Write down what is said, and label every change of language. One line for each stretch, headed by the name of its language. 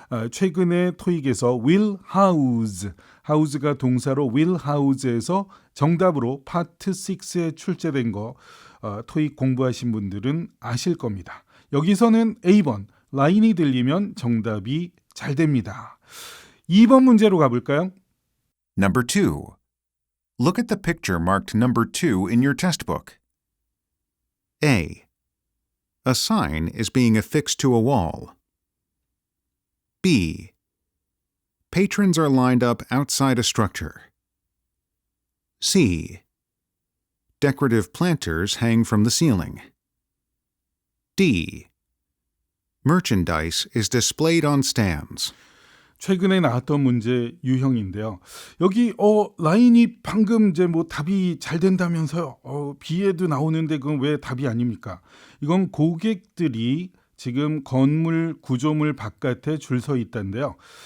Korean: 최근에 토익에서 will house, house가 동사로 will house에서 정답으로 파트 6에 출제된 거 토익 공부하신 분들은 아실 겁니다. 여기서는 A번 라인이 들리면 정답이 잘 됩니다. 2번 문제로 가볼까요?
English: Number 2. Look at the picture marked number 2 in your test book. A. A sign is being affixed to a wall. B. Patrons are lined up outside a structure. C. Decorative planters hang from the ceiling. D. Merchandise is displayed on stands.
Korean: 최근에 나왔던 문제 유형인데요. 여기 라인이 방금 이제 답이 잘 된다면서요. B에도 나오는데 그건 왜 답이 아닙니까? 이건 고객들이 지금 건물 구조물 바깥에 줄 서 있다는데요.